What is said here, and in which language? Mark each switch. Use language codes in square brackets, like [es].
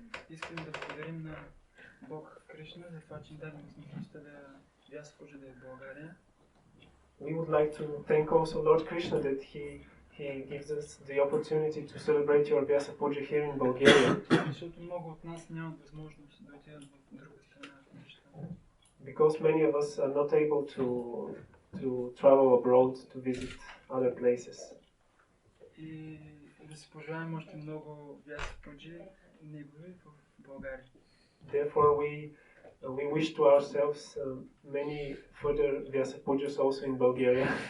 [bg] Искам да благодарим на Бог Кришна за това, че ни даде възможността да Вясапуджа да е в България. [en] We would like to thank also Lord Krishna that he gives us the opportunity to celebrate your Vyasapuджa here in Bulgaria. [bg] Защото много от нас нямат възможност да отидат в друга страна. [en] Because many of us are not able to travel abroad to visit other places. [bg] И да се пожелаем още много Вясапуджи негови в България. [en] Therefore, we wish to ourselves many further Vyasapujas also in Bulgaria.